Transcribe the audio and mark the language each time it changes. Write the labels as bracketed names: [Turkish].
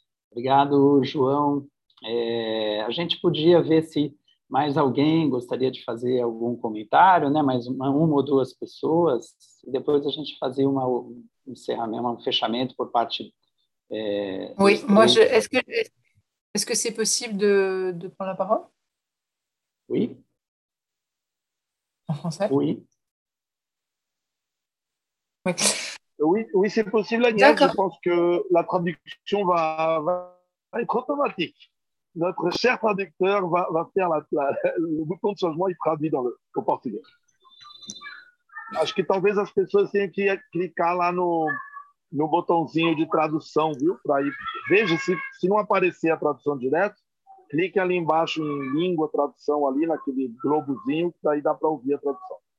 [Portuguese] Obrigado, João. A gente podia ver se mais alguém gostaria de fazer algum comentário, né? Mais uma ou duas pessoas, e depois a gente fazer um encerramento, um fechamento por parte... [French] Oui, moi, est-ce que c'est possible de prendre la parole? Oui. En français? Oui. Oui. Oui, c'est possible, Agnès. Je pense que la traduction va être automatique. Notre cher traducteur va faire le bouton de changement et traduit dans le portugais. [Portuguese] Acho que talvez as pessoas tenham que clicar lá no botãozinho de tradução, viu? Para ir, veja se não aparecer a tradução direto, clique ali embaixo em língua, tradução, ali naquele globozinho, que daí dá para ouvir a tradução.